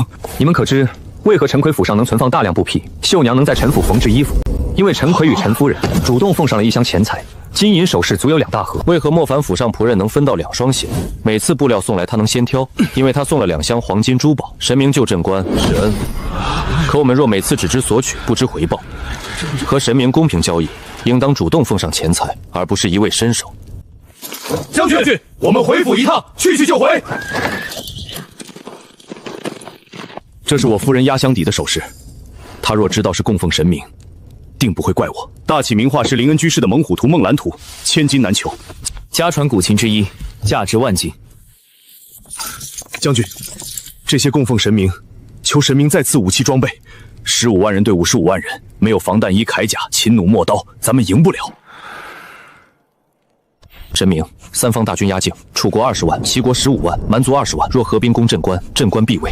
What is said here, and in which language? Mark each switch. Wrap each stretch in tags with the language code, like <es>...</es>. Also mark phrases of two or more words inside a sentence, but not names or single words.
<zh>你們可知為何陳馗府上能存放大量布匹？秀娘能在陳府縫制衣服，因為陳馗與陳夫人主動奉上了一箱錢財，金銀首飾足有2大盒。為何莫凡府上僕人能分到2雙鞋？每次布料送來他能先挑，因為他送了2箱黃金珠寶。神明救鎮關是恩，可我們若每次只知索取不知回報，和神明公平交易， 應當主動奉上錢財，而不是一味伸手。将軍，我們回府一趟，去就回。這是我夫人壓箱底的首飾，她若知道是供奉神明，定不會怪我。大启名畫是林恩居士的《猛虎图》《梦蓝圖》，千金難求，家傳古琴之一，價值萬金。將軍，這些供奉神明，求神明再賜武器裝備。15萬人對55萬人，沒有防彈衣、鎧甲、秦弩、陌刀，咱們贏不了。神明，三方大軍壓境，楚國20萬，齊國15萬，蠻族20萬。若合兵攻鎮關，鎮關必危。</zh>